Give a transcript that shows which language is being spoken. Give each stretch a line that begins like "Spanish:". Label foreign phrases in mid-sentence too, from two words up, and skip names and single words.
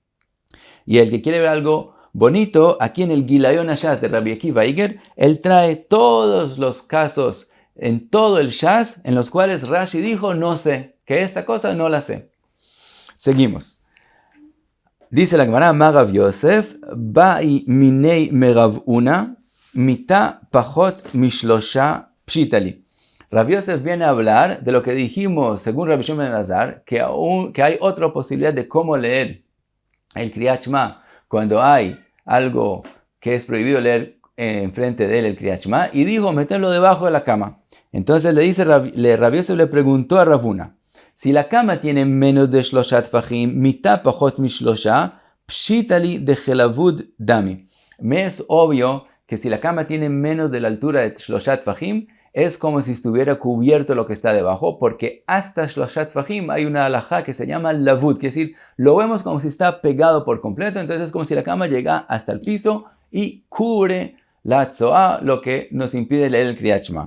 Spanish: Y el que quiere ver algo bonito, aquí en el Gilayon Shas de Rabbi Akiva Eiger, él trae todos los casos en todo el Shas, en los cuales Rashi dijo, no sé, que esta cosa no la sé. Seguimos. Dice la Gemara,
Aramaic: רב יוסף, בעי מיניה מרב הונא, מיטה פחות משלשה פשיטא לי.
Spanish: Rav Yosef viene a hablar de lo que dijimos, según Rabbi Shimon ben Elazar, que hay otra posibilidad de cómo leer el Kriyat Shema cuando hay algo que es prohibido leer enfrente de él, el Kriyat Shema, y dijo meterlo debajo de la cama. Entonces Rav Yosef le preguntó a Rav Huna, si la cama tiene menos de
Hebrew: שלשת טפחים,
Aramaic: מיטה פחות משלשה, פשיטא לי דכלבוד דמי.
Spanish: Me es obvio que si la cama tiene menos de la altura de
Hebrew: שלשת טפחים,
Spanish: es como si estuviera cubierto lo que está debajo, porque hasta
Hebrew: שלשת טפחים
Spanish: hay una halajá que se llama lavud, que es decir, lo vemos como si está pegado por completo, entonces es como si la cama llega hasta el piso y cubre la tzoá, lo que nos impide leer el Kriyat Shema.